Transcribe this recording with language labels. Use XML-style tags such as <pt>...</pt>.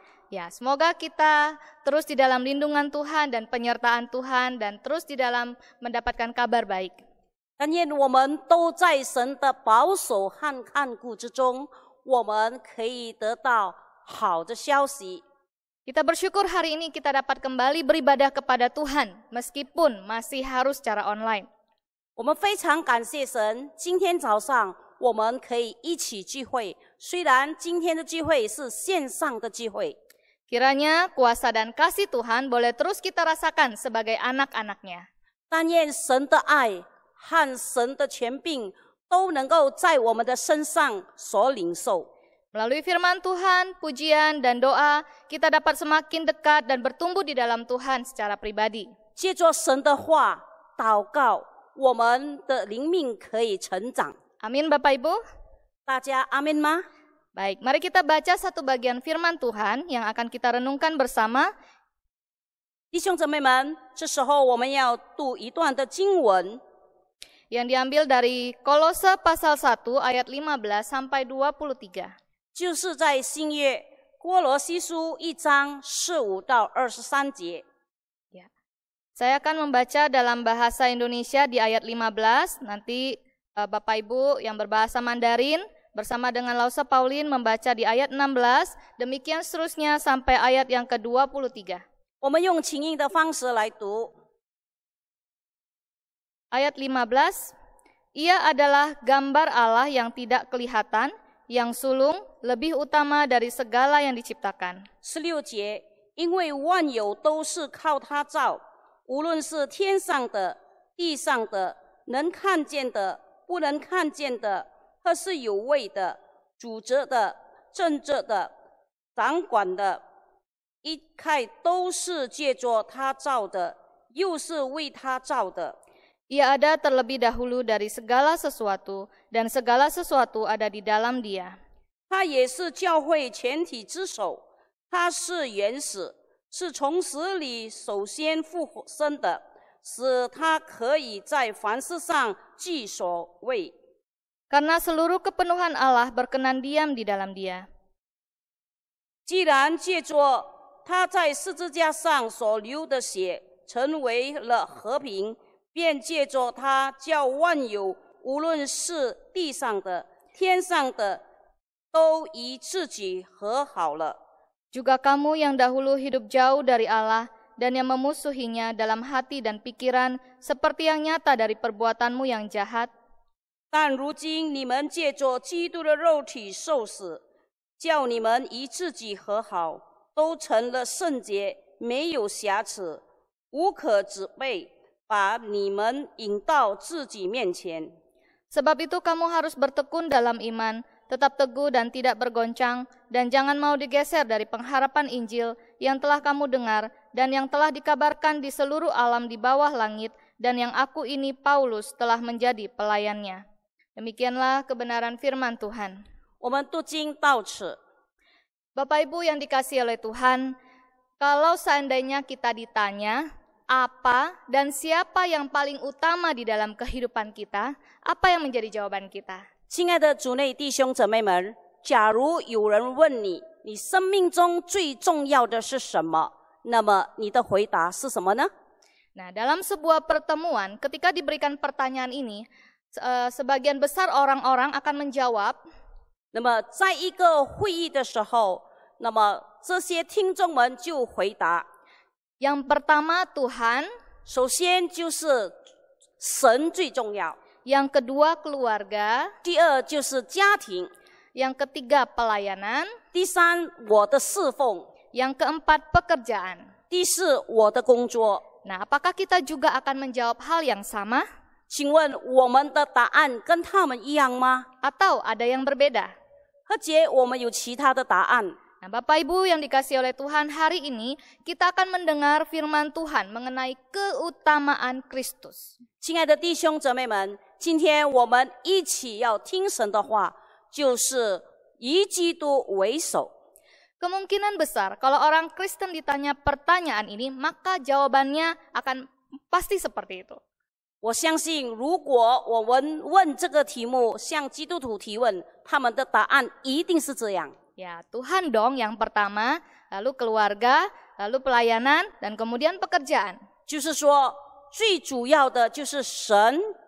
<id>Ya, semoga kita terus di dalam lindungan Tuhan dan penyertaan Tuhan dan terus di dalam mendapatkan kabar baik.</id> <zh>但愿我们都在神的保守和看顾之中，我们可以得到好的消息。</zh> <id>Kita bersyukur hari ini kita dapat kembali beribadah kepada Tuhan meskipun masih harus secara online.</id> <zh>我们非常感谢神，今天早上我们可以一起聚会。虽然今天的聚会是线上的聚会，</zh> <id>Kiranya kuasa dan kasih Tuhan boleh terus kita rasakan sebagai anak-anaknya.</id> <zh>但愿神的爱和神的权柄都能够在我们的身上所领受。</zh> <id>Melalui firman Tuhan, pujian, dan doa, kita dapat semakin dekat dan bertumbuh di dalam Tuhan secara pribadi.</id> <zh>借着神的话祷告，我们的灵命可以成长。</zh> <id>Amin Bapak Ibu.</id> <zh>大家阿门吗？</zh> <id>Baik, mari kita baca satu bagian firman Tuhan yang akan kita renungkan bersama.</id> <zh>弟兄姊妹们，这时候我们要读一段的经文，</zh> <id>yang diambil dari Kolose pasal 1 ayat 15 sampai 23.</id> <zh>就是在新约哥罗西书1章15到23节。</zh> <id>Ya. Saya akan membaca dalam bahasa Indonesia di ayat 15, nanti Bapak Ibu yang berbahasa Mandarin bersama dengan Lausa Pauline membaca di ayat 16, demikian seterusnya sampai ayat yang ke-23.</id> <zh>我们用琴音的方式来读。</zh> <id>Ayat 15, Ia adalah gambar Allah yang tidak kelihatan, yang sulung, lebih utama dari segala yang diciptakan.</id> <zh>16节，因为万有都是靠他造，无论是天上的、地上的，能看见的、不能看见的，或是有位的、主责的、政治的、掌管的，一概都是借着他造的，又是为他造的。</zh> <id>Ia ada terlebih dahulu dari segala sesuatu, dan segala sesuatu ada di dalam Dia.</id> <zh>他也是教会全体之首，他是原始，是从死里首先复生的，使他可以在凡事上居首位。</zh> <id>Karena seluruh kepenuhan Allah berkenan diam di dalam Dia.</id> <zh>既然借着他在十字架上所流的血成为了和平，便借着他叫万有，无论是地上的、天上的，都与自己和好了。</zh> <id>Juga kamu yang dahulu hidup jauh dari Allah dan yang memusuhinya dalam hati dan pikiran seperti yang nyata dari perbuatanmu yang jahat.</id> <zh>但如今你们借着基督的肉体受死，叫你们与自己和好，都成了圣洁，没有瑕疵，无可指背，把你们引到自己面前。</zh> <id>Sebab itu kamu harus bertekun dalam iman, tetap teguh dan tidak bergoncang, dan jangan mau digeser dari pengharapan Injil yang telah kamu dengar dan yang telah dikabarkan di seluruh alam di bawah langit, dan yang aku ini Paulus telah menjadi pelayannya. Demikianlah kebenaran firman Tuhan.</id> <zh>我们读经到此，</zh> <id>Bapak Ibu yang dikasihi oleh Tuhan, kalau seandainya kita ditanya apa dan siapa yang paling utama di dalam kehidupan kita, apa yang menjadi jawaban kita?</id> <zh>亲爱的主内弟兄姊妹们，假如有人问你，你生命中最重要的是什么？那么你的回答是什么呢？</zh> <id>Nah, dalam sebuah pertemuan, ketika diberikan pertanyaan ini, sebagian besar orang-orang akan menjawab,</id> <zh>那么在一个会议的时候，那么这些听众们就回答，</zh> <id>yang pertama Tuhan,</id> <zh>首先就是神最重要，</zh> <id>yang kedua keluarga,</id> <zh>第二就是家庭，</zh> <id>yang ketiga pelayanan,</id> <zh>第三我的侍奉，</zh> <id>yang keempat pekerjaan.</id> <zh>第四我的工作。</zh> <id>Nah, apakah kita juga akan menjawab hal yang sama?</id> <zh>请问我们的答案跟他们一样吗？</zh> <id>Atau ada yang berbeda?</id> <zh>何解我们有其他的答案？</zh> <id>Nah, Bapak Ibu yang dikasihi oleh Tuhan, hari ini kita akan mendengar firman Tuhan mengenai keutamaan Kristus.</id> <zh>亲爱的弟兄姊妹们，今天我们一起要听神的话，就是以基督为首。</zh> <id>Kemungkinan besar kalau orang Kristen ditanya pertanyaan ini, maka jawabannya akan pasti seperti itu.</id> <zh>我相信，如果我们问这个题目，向基督徒提问，他们的答案一定是这样。</zh> <id>Ya, Tuhan dong yang pertama, lalu keluarga, lalu pelayanan, dan kemudian pekerjaan.</id> <zh>就是说，最主要的就是神。</zh>